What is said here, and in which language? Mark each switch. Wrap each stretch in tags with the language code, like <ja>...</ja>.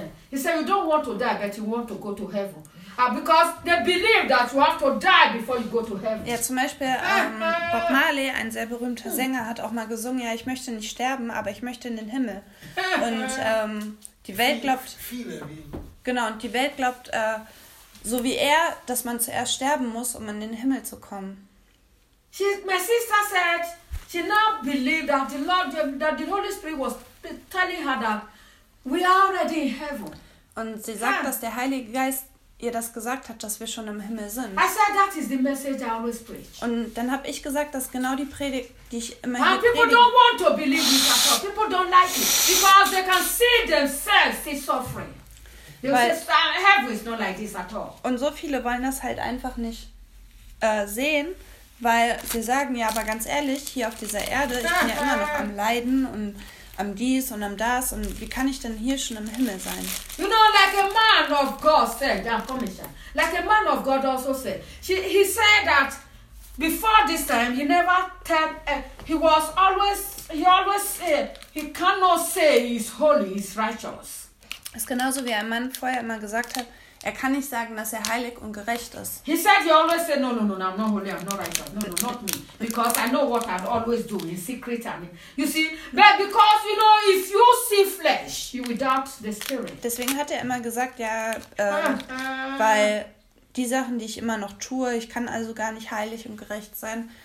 <en>He said, you don't want to die, but you want to go to heaven. Because they believe that you have to die before you go to heaven.</en> <de>Ja, zum Beispiel Bob Marley, ein sehr berühmter Sänger, hat auch mal gesungen, ja, ich möchte nicht sterben, aber ich möchte in den Himmel. Und die Welt glaubt... Genau, und die Welt glaubt, so wie er, dass man zuerst sterben muss, um in den Himmel zu kommen.</de> <en>My sister said, she now believed that the Lord, that the Holy Spirit was telling her that we are already in heaven.</en> <de>Und sie sagt, dass der Heilige Geist ihr das gesagt hat, dass wir schon im Himmel sind.</de> <en>I said, that is the message I always preach.</en> <de>Und dann habe ich gesagt, dass genau die Predigt, die ich immer hier predige.</de> <en>People don't want to believe it at all. People don't like it because they can see themselves still suffering.</en> <de>Weil,</de> <en>this is, heaven is not like this at all.</en> <de>Und so viele wollen das halt einfach nicht sehen, weil sie sagen, ja, aber ganz ehrlich, hier auf dieser Erde, ich bin ja immer noch am Leiden und am dies und am das, und wie kann ich denn hier schon im Himmel sein?</de> <en>You know, like a man of God said, I'm coming here. Like a man of God also said, he said that before this time, he never tell, he was always, he always said, he cannot say he's holy, he's righteous.</en> <de>Das ist genauso wie ein Mann vorher immer gesagt hat, er kann nicht sagen, dass er heilig und gerecht ist.</de> <en>He said, he always said, no, no, no, no, I'm not holy, I'm not righteous, no, no, not me. Because I know what I'm always doing, in secret, I mean. You see, but because, you know, if you see flesh, you without the spirit.</en> <de>Deswegen hat er immer gesagt, ja, weil die Sachen, die ich immer noch tue, ich kann also gar nicht heilig und gerecht sein.</de>